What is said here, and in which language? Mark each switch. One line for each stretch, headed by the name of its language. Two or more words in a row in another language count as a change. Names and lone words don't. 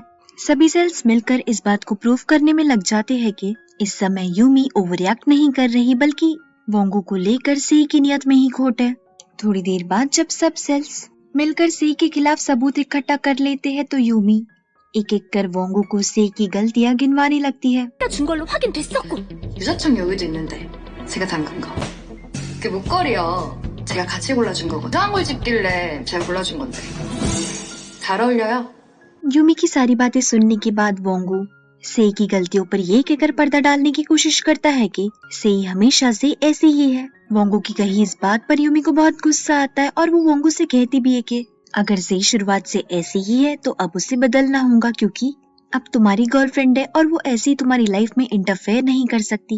Hindi: सभी सेल्स मिलकर इस बात को प्रूव करने में लग जाते हैं कि इस समय यूमी
English: over react
Hindi: नहीं कर रही बल्कि वोंगू को लेकर सेई की नियत में ही खोट है। थोड़ी देर बाद जब सब सेल्स मिलकर सेई के खिलाफ सबूत इकट्ठा कर लेते हैं तो यूमी एक एक कर वोंगू को सेई की गलतियां गिनवाने लगती है।
Korean: 준 걸로 확인됐었고. 유자청 여기도 있는데 제가 담근 거. 그 목걸이요. 제가 같이 골라준 거거든요. 이상한 걸 집길래 제가 골라준 건데. 잘 어울려요?
Hindi: यूमी की सारी बातें सुनने के बाद वोंगू सेई की गलतियों पर ये कहकर पर्दा डालने की कोशिश करता है कि सेई हमेशा से ऐसी ही है। वोंगू की कही इस बात पर यूमी को बहुत गुस्सा आता है और वो वोंगू से कहती भी है कि अगर सेई शुरुआत से ऐसी ही है तो अब उसे बदलना होगा क्योंकि अब तुम्हारी गर्लफ्रेंड है और वो ऐसी तुम्हारी लाइफ में इंटरफेयर नहीं कर सकती।